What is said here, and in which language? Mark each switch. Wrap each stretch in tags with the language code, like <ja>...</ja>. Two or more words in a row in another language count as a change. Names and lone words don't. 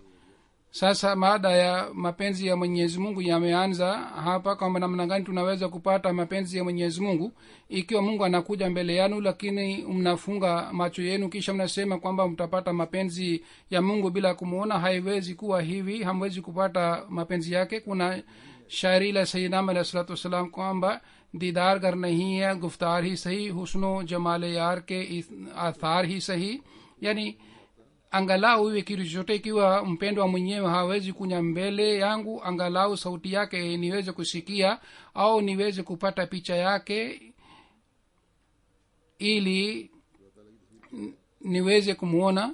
<sw>sasa maada ya mapenzi ya mwenyezi mungu yameanza hapa, kwamba namna gani tunaweza kupata mapenzi ya mwenyezi mungu. ikiwa mungu anakuja mbele yenu lakini mnafunga macho yenu kisha mnasema kwamba mtapata mapenzi ya mungu bila kumwona, haiwezi kuwa hivi, hamwezi kupata mapenzi yake. kuna shairi la</sw> <ar>سيدنا عليه الصلاة والسلام</ar> <sw>kwamba</sw> <ur>دیدار کر نہیں ہے گفتار ہی سہی، حسن و جمال یار کے آثار ہی سہی.</ur> <sw>yani angalau iwe kitu chochote, ikiwa mpendwa mwenyewe hawezi kunya mbele yangu, angalau sauti yake niweze kusikia au niweze kupata picha yake ili niweze kumuona.</sw>